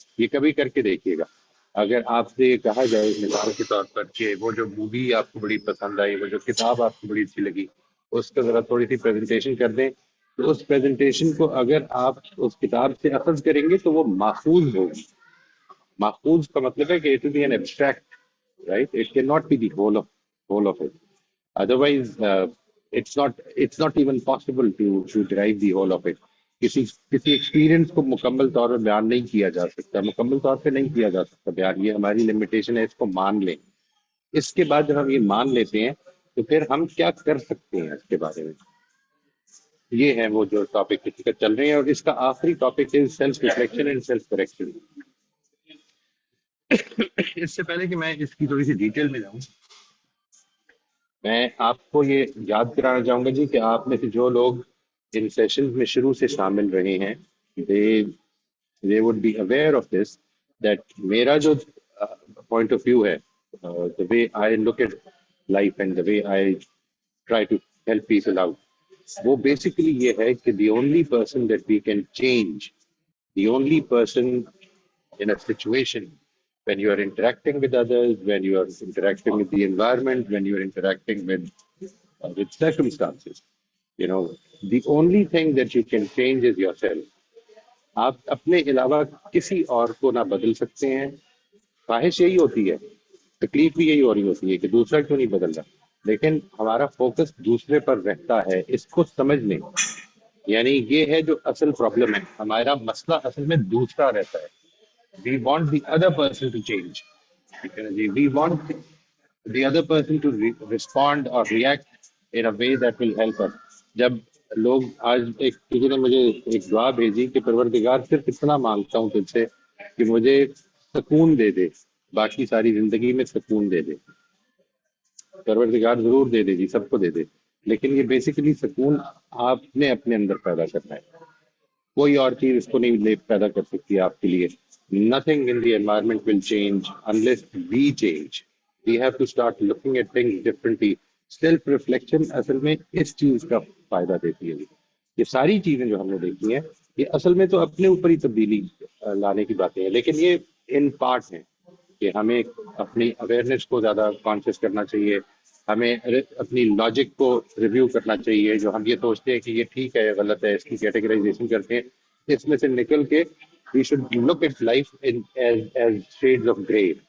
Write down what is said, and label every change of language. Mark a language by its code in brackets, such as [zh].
[ur] یہ کبھی کر کے دیکھیے گا. اگر آپ سے یہ کہا جائے مثال کے طور پر کہ وہ جو مووی آپ کو بڑی پسند آئی، وہ جو کتاب آپ کو بڑی اچھی لگی، اس کا ذرا تھوڑی سی پریزنٹیشن کر دیں، تو اس پریزنٹیشن کو اگر آپ اس کتاب سے اخذ کریں گے تو وہ ماخوذ ہوگی. ماخوذ کا مطلب ہے کہ [en] it will be an abstract, right? It cannot be the whole of it. Otherwise, it's not even possible to derive the whole of it. [ur] کسی ایکسپیرئنس کو مکمل طور پر بیان نہیں کیا جا سکتا، مکمل طور پہ نہیں کیا جا سکتا بیان. یہ ہماری لمیٹیشن ہے، اس کو مان لیں. اس کے بعد جب ہم یہ مان لیتے ہیں تو پھر ہم کیا کر سکتے ہیں اس کے بارے میں. یہ ہے وہ جو ٹاپک چل رہے ہیں، اور اس کا آخری ٹاپک ہے self reflection and self correction. اس سے پہلے کہ میں اس کی تھوڑی سی ڈیٹیل میں جاؤں، میں آپ کو یہ یاد کرانا چاہوں گا جی کہ آپ میں سے جو لوگ ان سیشنز میں شروع سے شامل رہے ہیں [en] they would be aware of this that [ur] میرا جو [en] point of view ہے، the way I look at life and the way I try to help people out، [ur] وہ [en] basically [ur] یہ ہے کہ [en] the only person that we can change، the only person in a situation when you are interacting with others, when you are interacting with the environment, when you are interacting with circumstances, the only thing that you can change is yourself. [ur] آپ اپنے علاوہ کسی اور کو نہ بدل سکتے ہیں. خواہش یہی ہوتی ہے، تکلیف بھی یہی ہو رہی ہوتی ہے کہ دوسرا کیوں نہیں بدل رہا، لیکن ہمارا فوکس دوسرے پر رہتا ہے. اس کو سمجھ لیں، یعنی یہ ہے جو اصل پرابلم ہے. ہمارا مسئلہ اصل میں دوسرا رہتا ہے. [en] We want the other person to change. We want the other person to respond or react in a way that will help us. [ur] جب لوگ آج کسی نے مجھے ایک دعا بھیجی کہ پروردگار صرف اتنا مانگتا ہوں تجھ سے کہ مجھے سکون دے دے، باقی ساری زندگی میں سکون دے دے. پروردگار ضرور دے دے جی، سب کو دے دے، لیکن یہ بیسیکلی سکون آپ نے اپنے اندر پیدا کرنا ہے. کوئی اور چیز اس کو نہیں پیدا کر سکتی آپ کے لیے. [en] Nothing in the environment will change unless we change. We have to start looking at things differently. [ur] Self reflection اصل میں اس چیز کا فائدہ دیتی ہے. یہ ساری چیزیں جو ہم نے دیکھی ہیں یہ اصل میں تو اپنے اوپر ہی تبدیلی لانے کی باتیں ہیں، لیکن یہ ان پارٹ ہیں کہ ہمیں اپنی اویئرنیس کو زیادہ کانشیس کرنا چاہیے، ہمیں اپنی لاجک کو ریویو کرنا چاہیے، جو ہم یہ سوچتے ہیں کہ یہ ٹھیک ہے یا غلط ہے، اس کی کیٹیگرائزیشن کرتے ہیں، اس میں سے نکل کے [en] We should look at life as shades of grey.